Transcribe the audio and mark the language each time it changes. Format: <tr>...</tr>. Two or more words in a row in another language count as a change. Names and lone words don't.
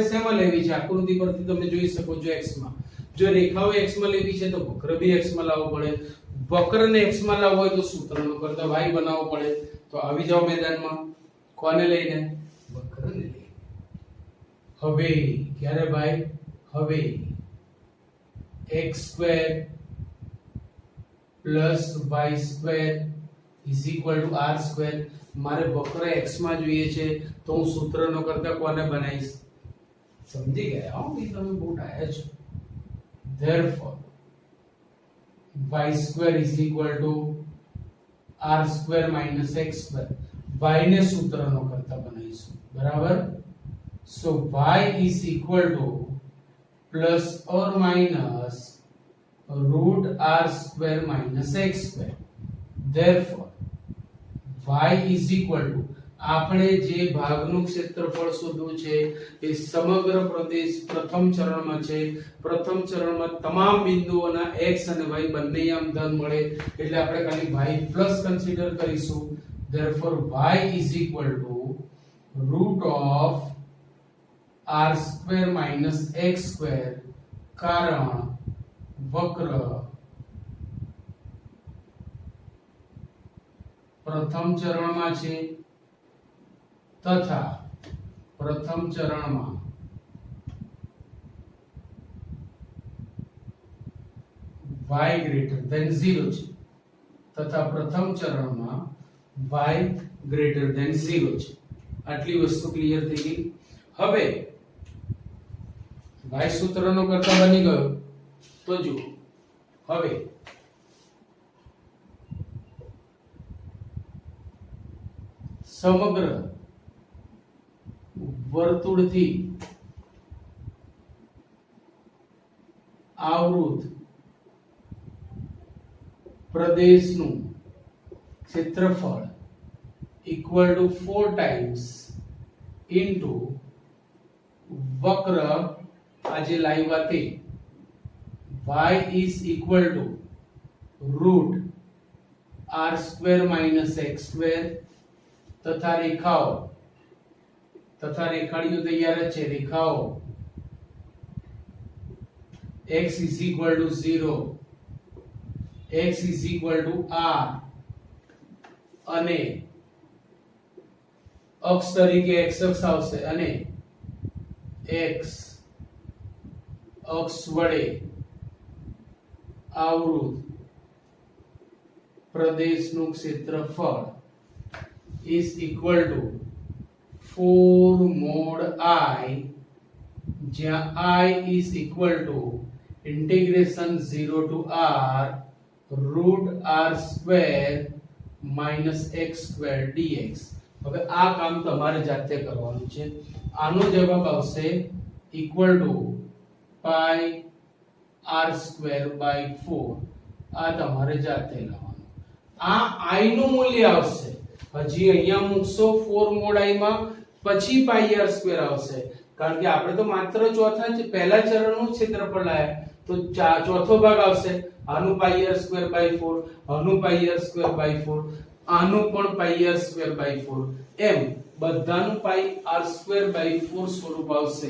<gu>શેમાં લેવી છે આકૃતિ પરથી તમે જોઈ શકો છો x માં જો રેખાઓ x માં લેવી છે તો વક્ર બી x માં લાવવો પડે વક્રને x માં લાવવો હોય તો સૂત્રનો કરતા y બનાવવો પડે તો આવી જાવ મેદાનમાં કોને લઈને વક્રને લઈને હવે ક્યારે ભાઈ હવે</gu> <en>x square plus y square is equal to r square.</en> <gu>મારે વક્ર x માં જોઈએ છે તો હું સૂત્રનો કરતા કોને બનાવીશ? સમજી ગયા? હા ભાઈ તમે બહુ ડાયા છો.</gu> <en>therefore y square is equal to r square minus x square.</en> <gu>y ને સૂત્રનો કરતા બનાવીશું. બરાબર?</gu> <en>so y is equal to plus or minus root r square minus x square. therefore y is equal to</en> <gu>આપણે જે ભાગનું ક્ષેત્રફળ શોધવું છે એ સમગ્ર પ્રદેશ પ્રથમ ચરણમાં છે. પ્રથમ ચરણમાં તમામ બિંદુઓના x અને y બંને આમ ધન મળે એટલે આપણે ખાલી y પ્લસ કન્સિડર કરીશું.</gu> <en>therefore y is equal to root of r square minus x square.</en> <gu>કારણ વક્ર પ્રથમ ચરણમાં છે તથા પ્રથમ ચરણમાં</gu> <en>y greater than 0</en> <gu>છે તથા પ્રથમ ચરણમાં</gu> <en>y greater than 0</en> <gu>છે. આટલી વસ્તુ ક્લિયર થઈ ગઈ. હવે y સૂત્રનો કરતા બની ગયો તો જુઓ હવે સમગ્ર વર્તુળથી આવૃત પ્રદેશનું ક્ષેત્રફળ</gu> <en>equal to 4 times into</en> <gu>વક્ર આજે લાવ્યા તે</gu> <en>y is equal to root r square minus x square</en> <gu>તથા રેખાઓ તથા રેખાડીઓ તૈયાર જ છે.</gu> <en>રેખાઓ x is equal to 0, x is equal to r અને</en> <gu>અક્ષ તરીકે x અક્ષ આવશે અને x અક્ષ વડે આવૃત પ્રદેશનું ક્ષેત્રફળ</gu> <en>is equal to 4 mod I, જ્યાં I is equal to integration 0 to r root r square minus x square dx.</en> <gu>હવે આ કામ તમારે જાતે કરવાનું છે. આનો જવાબ આવશે</gu> <en>equal to pi r square by 4.</en> <gu>આ તમારે જાતે લાવવાનું. આ I નું મૂલ્ય આવશે હજી અહીંયા મૂકશો</gu> <en>4 mod I</en> <gu>માં પછી</gu> <en>pi r square</en> <gu>આવશે કારણ કે આપણે તો માત્ર ચોથા પહેલા ચરણનું ક્ષેત્રફળ લાયા તો ચોથો ભાગ આવશે.</gu> <en>આનું pi r square by 4, આનું pi r square by 4,</en> <gu>આનું પણ</gu> <en>pi r square by 4,</en> <gu>એમ બધાનું</gu> <en>pi r square by 4</en> <gu>સ્વરૂપ આવશે.</gu>